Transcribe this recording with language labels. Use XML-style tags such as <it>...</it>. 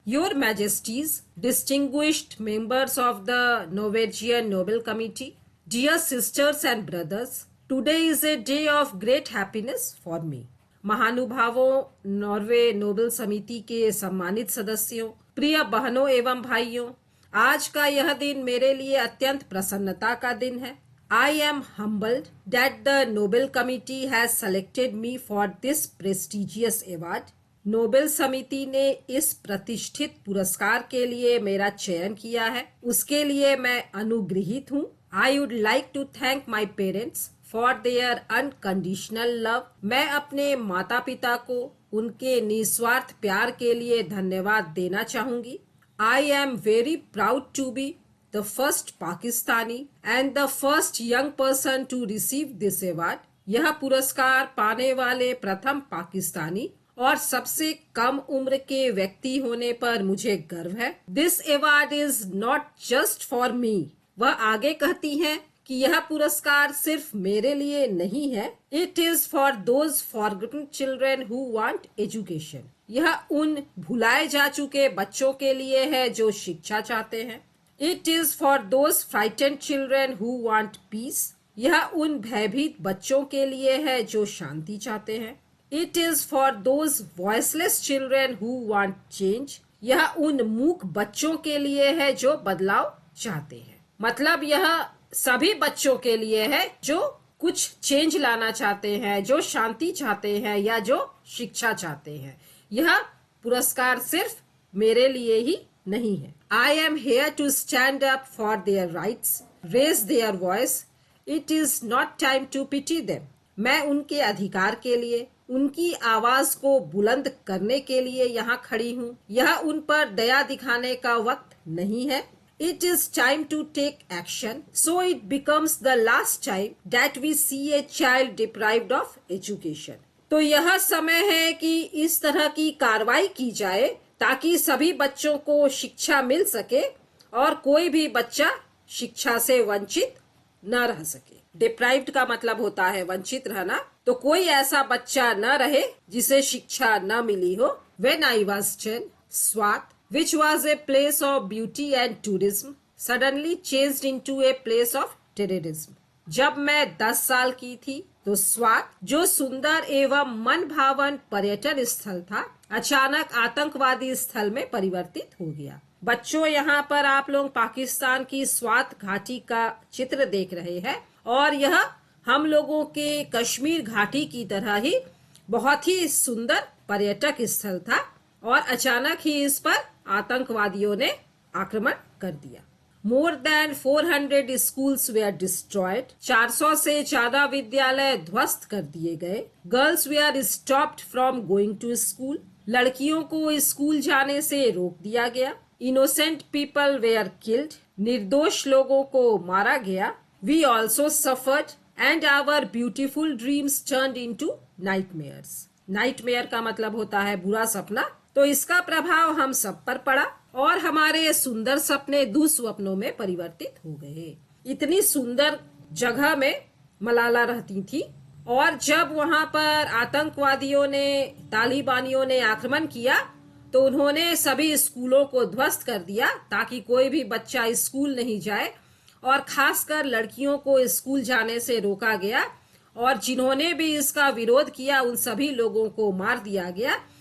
<en>Your majesties, distinguished members of the Norwegian Nobel committee, dear sisters and brothers, today is a day of great happiness for me.</en> <hi>महानुभावों, Norway Nobel समिति के सम्मानित सदस्यों, प्रिय बहनों एवं भाइयों, आज का यह दिन मेरे लिए अत्यंत प्रसन्नता का दिन है।</hi> <en>I am humbled that the Nobel Committee has selected me for this prestigious award.</en> <hi>Nobel समिति ने इस प्रतिष्ठित पुरस्कार के लिए मेरा चयन किया है, उसके लिए मैं अनुग्रहित हूँ।</hi> <en>I would like to thank my parents for their unconditional love.</en> <hi>मैं अपने माता पिता को उनके निस्वार्थ प्यार के लिए धन्यवाद देना चाहूंगी।</hi> <en>I am very proud to be the first Pakistani and the first young person to receive this award.</en> <hi>यह पुरस्कार पाने वाले प्रथम पाकिस्तानी और सबसे कम उम्र के व्यक्ति होने पर मुझे गर्व है।</hi> <en>This award is not just for me.</en> <hi>वह आगे कहती हैं कि यह पुरस्कार सिर्फ मेरे लिए नहीं है।</hi> <en>It is for those forgotten children who want education.</en> <hi>यह उन भुलाए जा चुके बच्चों के लिए है जो शिक्षा चाहते हैं।</hi> <en>It is for those frightened children who want peace.</en> <hi>यह उन भयभीत बच्चों के लिए है जो शांति चाहते हैं।</hi> <en>It is for those voiceless children who want change.</en> <hi>यह उन मूक बच्चों के लिए है जो बदलाव चाहते हैं। मतलब यह सभी बच्चों के लिए है जो कुछ चेंज लाना चाहते हैं, जो शांति चाहते हैं या जो शिक्षा चाहते हैं। यह पुरस्कार सिर्फ मेरे लिए ही नहीं है।</hi> <en>I am here to stand up for their rights, raise their voice. It is not time to pity them.</en> <hi>मैं उनके अधिकार के लिए, उनकी आवाज को बुलंद करने के लिए यहाँ खड़ी हूँ। यह उन पर दया दिखाने का वक्त नहीं है।</hi> <en>It is time to take action, so it becomes the last time that we see a child deprived of education.</en> <hi>तो यह समय है कि इस तरह की कार्रवाई की जाए ताकि सभी बच्चों को शिक्षा मिल सके और कोई भी बच्चा शिक्षा से वंचित न रह सके। डिप्राइव्ड का मतलब होता है वंचित रहना, तो कोई ऐसा बच्चा न रहे जिसे शिक्षा न मिली हो।</hi> <en>When I was 10, Swat, which was a place of beauty and tourism, suddenly changed into a place of terrorism.</en> <hi>जब मैं 10 साल की थी तो स्वात, जो सुंदर एवं मन भावन पर्यटन स्थल था, अचानक आतंकवादी स्थल में परिवर्तित हो गया। बच्चों, यहाँ पर आप लोग पाकिस्तान की स्वात घाटी का चित्र देख रहे हैं और यह हम लोगों के कश्मीर घाटी की तरह ही बहुत ही सुंदर पर्यटक स्थल था और अचानक ही इस पर आतंकवादियों ने आक्रमण कर दिया।</hi> <en>More than 400 schools were destroyed.</en> <hi>400 से ज्यादा विद्यालय ध्वस्त कर दिए गए।</hi> <en>Girls were stopped from going to school.</en> <hi>लड़कियों को स्कूल जाने से रोक दिया गया।</hi> <en>Innocent people were killed.</en> <hi>निर्दोष लोगों को मारा गया।</hi> <en>We also suffered and our beautiful dreams turned into nightmares.</en> <hi>Nightmare का मतलब होता है बुरा सपना। तो इसका प्रभाव हम सब पर पड़ा और हमारे सुंदर सपने दुस्वप्नों में परिवर्तित हो गए। इतनी सुंदर जगह में मलाला रहती थी और जब वहां पर आतंकवादियों ने, तालिबानियों ने आक्रमण किया तो उन्होंने सभी स्कूलों को ध्वस्त कर दिया ताकि कोई भी बच्चा स्कूल नहीं जाए और खासकर लड़कियों को स्कूल जाने से रोका गया और जिन्होंने भी इसका विरोध किया उन सभी लोगों को मार दिया गया।</hi>